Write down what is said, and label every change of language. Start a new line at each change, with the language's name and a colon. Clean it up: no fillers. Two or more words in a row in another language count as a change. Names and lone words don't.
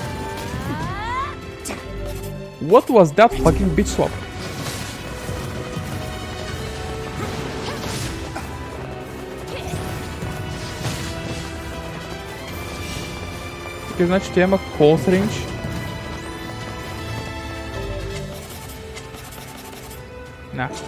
English: What was that fucking bitch swap?
Bulgarian: Okay, значи тя има
English: close range.
Bulgarian: На.